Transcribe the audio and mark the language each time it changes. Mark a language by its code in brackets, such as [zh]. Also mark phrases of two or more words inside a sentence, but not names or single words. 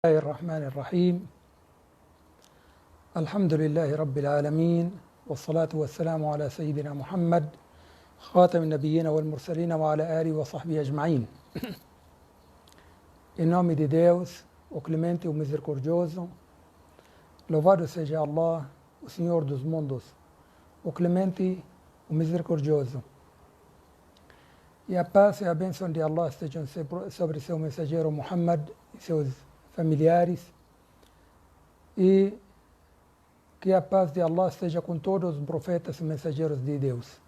[ar] الله الرحمن الرحيم. الحمد لله رب العالمين، والصلاة والسلام على سيدنا محمد خاتم النبيين والمرسلين وعلى آله وصحبه أجمعين. [pt] Em nome de Deus, o clemente e o misericordioso, louvado seja Allah, o Senhor dos mundos, o clemente, o misericordioso. E a paz e a bênção de Allah estejam sobre seu mensageiro Muhammad e seus familiares, e que a paz de Allah esteja com todos os profetas e mensageiros de Deus.